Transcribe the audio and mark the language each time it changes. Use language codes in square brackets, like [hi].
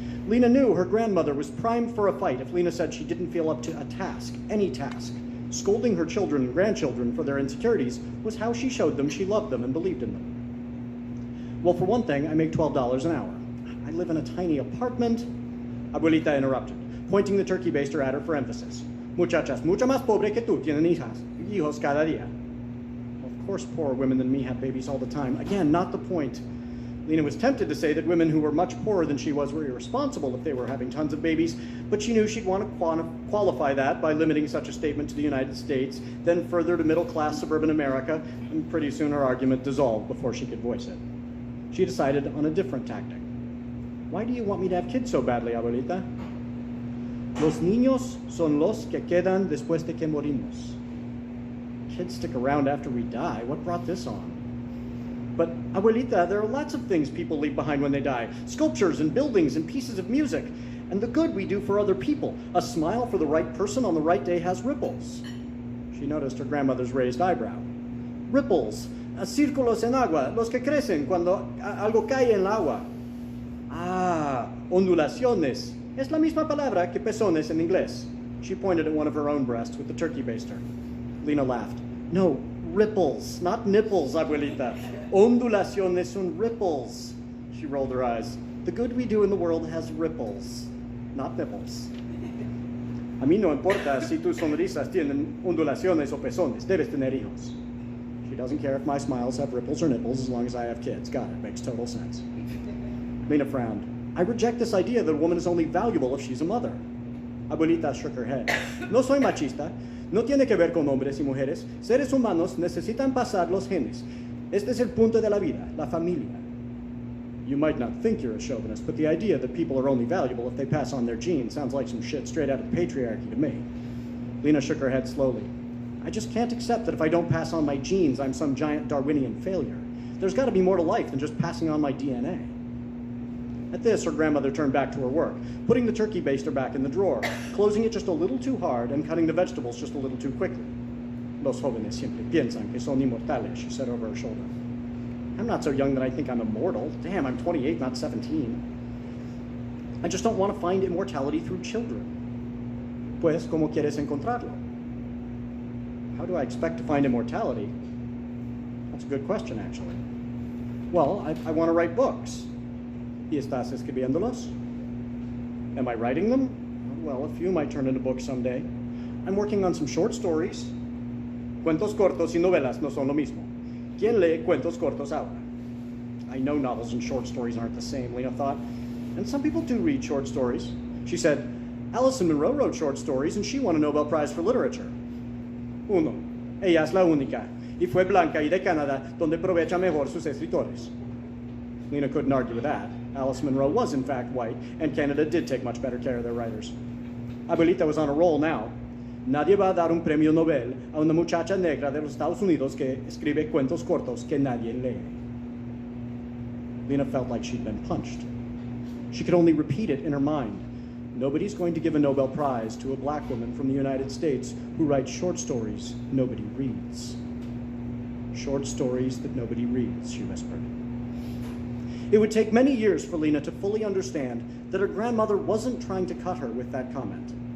[en] Lena knew her grandmother was primed for a fight if Lena said she didn't feel up to a task, any task. Scolding her children and grandchildren for their insecurities was how she showed them she loved them and believed in them. Well, for one thing, I make $12 an hour. I live in a tiny apartment. Abuelita interrupted, pointing the turkey baster at her for emphasis. [es] Muchachas, mucho más pobre que tú tienen hijos cada día. [en] Well, of course, poorer women than me have babies all the time. Again, not the point. Lena was tempted to say that women who were much poorer than she was were irresponsible if they were having tons of babies, but she knew she'd want to qualify that by limiting such a statement to the United States, then further to middle-class suburban America, and pretty soon her argument dissolved before she could voice it. She decided on a different tactic. Why do you want me to have kids so badly, abuelita? [es] Los niños son los que quedan después de que morimos. [en] Kids stick around after we die. What brought this on? But, abuelita, there are lots of things people leave behind when they die. Sculptures and buildings and pieces of music. And the good we do for other people. A smile for the right person on the right day has ripples. She noticed her grandmother's raised eyebrow. [es] Ripples. Círculos en agua. Los que crecen cuando algo cae en el agua. Ah, ondulaciones. Es la misma palabra que pezones en inglés. [en] She pointed at one of her own breasts with the turkey baster. Lena laughed. No, ripples, not nipples, abuelita. [es] Ondulaciones son [en] ripples. She rolled her eyes. The good we do in the world has ripples, not nipples. [es] A mí no importa si tus sonrisas tienen ondulaciones o pezones. Debes tener hijos. [en] She doesn't care if my smiles have ripples or nipples as long as I have kids. Got it. Makes total sense. Lena frowned. I reject this idea that a woman is only valuable if she's a mother. Abuelita shook her head. [es] No soy machista. No tiene que ver con hombres y mujeres. Seres humanos necesitan pasar los genes. Este es el punto de la vida, la familia. [en] You might not think you're a chauvinist, but the idea that people are only valuable if they pass on their genes sounds like some shit straight out of patriarchy to me. Lena shook her head slowly. I just can't accept that if I don't pass on my genes, I'm some giant Darwinian failure. There's got to be more to life than just passing on my DNA. At this, her grandmother turned back to her work, putting the turkey baster back in the drawer, closing it just a little too hard and cutting the vegetables just a little too quickly. [es] Los jóvenes siempre piensan que son inmortales, [en] she said over her shoulder. I'm not so young that I think I'm immortal. Damn, I'm 28, not 17. I just don't want to find immortality through children. [es] Pues, ¿cómo quieres encontrarlo? [en] How do I expect to find immortality? That's a good question, actually. Well, I want to write books. [es] ¿Y estás escribiéndolos? [en] Am I writing them? Well, a few might turn into books someday. I'm working on some short stories. [es] Cuentos cortos y novelas no son lo mismo. ¿Quién lee cuentos cortos ahora? [en] I know novels and short stories aren't the same, Lena thought. And some people do read short stories. She said, Alison Monroe wrote short stories and she won a Nobel Prize for Literature. [es] Uno, ella es la única, y fue blanca y de Canadá, donde aprovecha mejor sus escritores. [en] Lena couldn't argue with that. Alice Monroe was in fact white, and Canada did take much better care of their writers. Abuelita was on a roll now. [es] Nadie va a dar un premio Nobel a una muchacha negra de los Estados Unidos que escribe cuentos cortos que nadie lee. [en] Lena felt like she'd been punched. She could only repeat it in her mind. Nobody's going to give a Nobel Prize to a black woman from the United States who writes short stories nobody reads. Short stories that nobody reads, she whispered. It would take many years for Lena to fully understand that her grandmother wasn't trying to cut her with that comment.